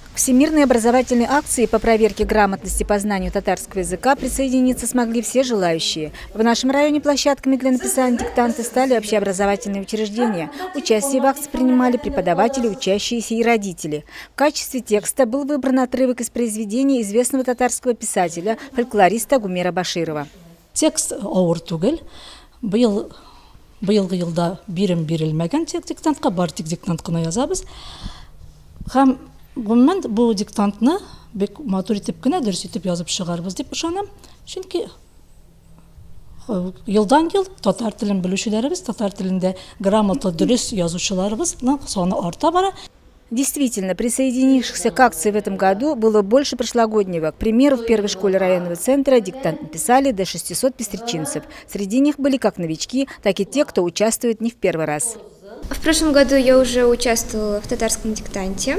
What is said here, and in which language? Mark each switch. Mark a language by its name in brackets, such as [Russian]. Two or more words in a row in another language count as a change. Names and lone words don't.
[Russian] К всемирной образовательной акции по проверке грамотности по знанию татарского языка присоединиться смогли все желающие. В нашем районе площадками для написания диктанта стали общеобразовательные учреждения. Участие в акции принимали преподаватели, учащиеся и родители. В качестве текста был выбран отрывок из произведения известного татарского писателя, фольклориста Гумера Баширова. [Tatar] Текст ауыр түгел. Быйылгы елда бирим бирелмәгән диктантка, бар тик диктант кына язабыз. Һәм гомумән бу диктантны бик матур итеп кенә дөрес итеп язып чыгарбыз дип ышанам. Чөнки елдан-ел татар телен белүчеләребез, татар телендә грамота дөрес язучыларыбызның саны арта бара. [Russian] Действительно, присоединившихся к акции в этом году было больше прошлогоднего. К примеру, в первой школе районного центра диктант написали до 600 пестричинцев. Среди них были как новички, так и те, кто участвует не в первый раз. В прошлом году я уже участвовала в татарском диктанте.